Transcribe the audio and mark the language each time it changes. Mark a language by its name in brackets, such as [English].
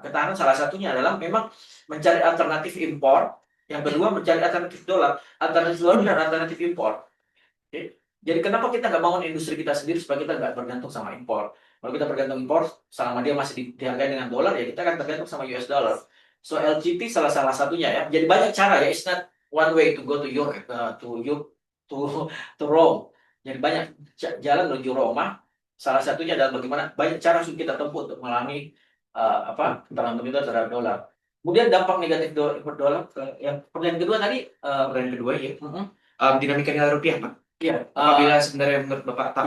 [Indonesian] Ketahanan salah satunya adalah memang mencari alternatif impor. Yang kedua mencari alternatif dolar dan alternatif impor. Oke. Jadi kenapa kita nggak bangun industri kita sendiri supaya kita nggak bergantung sama impor? Kalau kita bergantung impor, selama dia masih dihargai dengan dolar, ya kita akan tergantung sama US dollar. So LGT salah satunya ya. Jadi banyak cara ya. [English] It's not one way to go to Europe, to Rome. [Indonesian] Jadi banyak jalan menuju Roma. Salah satunya adalah bagaimana banyak cara yang kita tempuh untuk mengalami tergantung kita terhadap dolar. Kemudian dampak negatif dolar yang pertanyaan kedua tadi Pertanyaan kedua ya. Dinamika nilai rupiah, Pak. Iya, Apabila sebenarnya menurut Bapak tak